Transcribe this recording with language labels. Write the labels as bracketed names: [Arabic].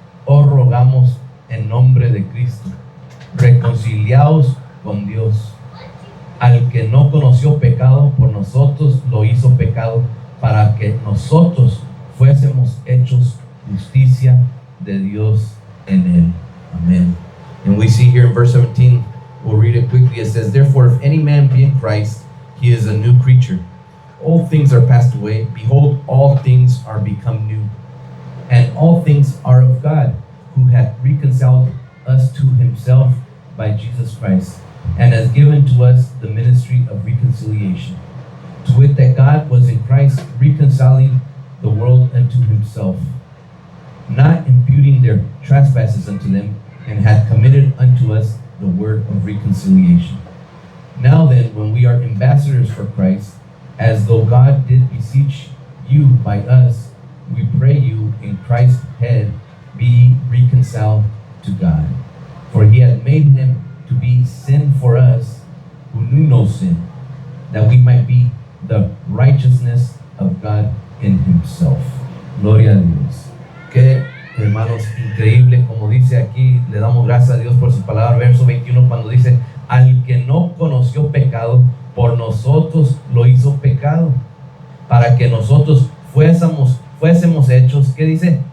[Spanish] Os rogamos en nombre de Cristo, reconciliaos con Dios. Al que no conoció pecado, por nosotros lo hizo pecado, para que nosotros fuésemos hechos justicia de Dios en él. Amén. [English] And we see here in verse 17, we'll read it quickly. It says, therefore, if any man be in Christ, he is a new creature. All things are passed away. Behold, all things are become new. And all things are of God, who hath reconciled us to himself by Jesus Christ, and has given to us the ministry of reconciliation. To wit, that God was in Christ reconciling the world unto himself, not imputing their trespasses unto them, and hath committed unto us the word of reconciliation. Now then, when we are ambassadors for Christ, as though God did beseech you by us, we pray you in Christ's head, be reconciled to God. For he hath made him to be sin for us, who knew no sin, that we might be the righteousness of God in himself. [Spanish] Gloria a Dios. Que, hermanos, increíble, como dice aquí, le damos gracias a Dios por su palabra, verso 21, cuando dice: al que no conoció pecado, por nosotros lo hizo pecado, para que nosotros fuésemos hechos, ¿qué dice?